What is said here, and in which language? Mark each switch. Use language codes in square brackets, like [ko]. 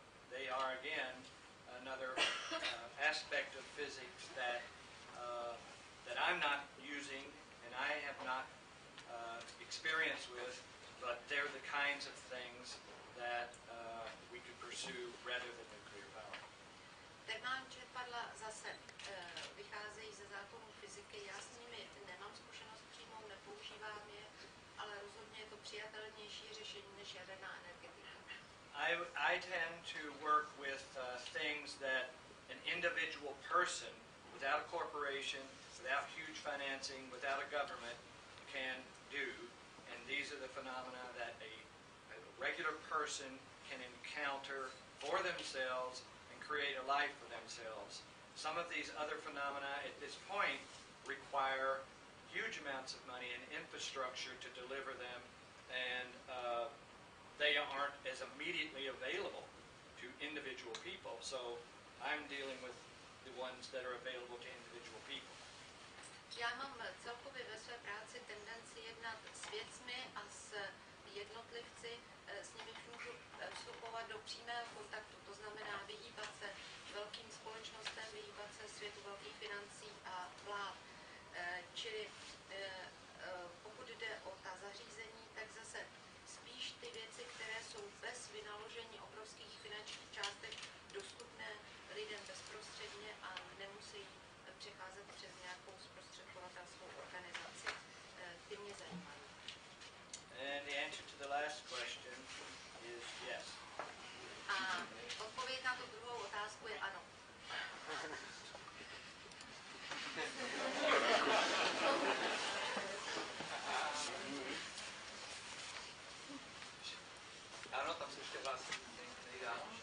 [en] They are again another aspect of physics that I'm not using and I have not experience with, but they're the kinds of things that we could pursue rather than nuclear power. [cs] Termální čerpadla zase vycházejí ze zákonů fyziky. Já s nimi nemám zkušenost přímou, nepoužívám je, ale rozhodně je to přijatelnější řešení řešení než jaderná energetika. [en] I tend to work with things that an individual person, without a corporation, without huge financing, without a government, can do. And these are the phenomena that a regular person can encounter for themselves and create a life for themselves. Some of these other phenomena at this point require huge amounts of money and infrastructure to deliver them, and they aren't as immediately available to individual people. So I'm dealing with the ones that are available to individual people. [cs] Já mám celkově ve své práci tendenci jednat s věcmi a s jednotlivci, s nimiž můžu vstupovat do přímého kontaktu. To znamená vyhýbat se velkým společnostem, vyhýbat se světu velkých financí a vlád. Čili pokud jde o ta zařízení, tak zase spíš ty věci, které jsou bez vynaložení obrovských finančních částek dostupné lidem bezprostředně a nemusí přecházet přes nějakou zprostředkovatelskou organizaci, ty mě zajímají. [en] And the answer to the last question is yes. [cs] A odpověď na tu druhou otázku je ano. Ano, tam se ještě hlásí nejdál.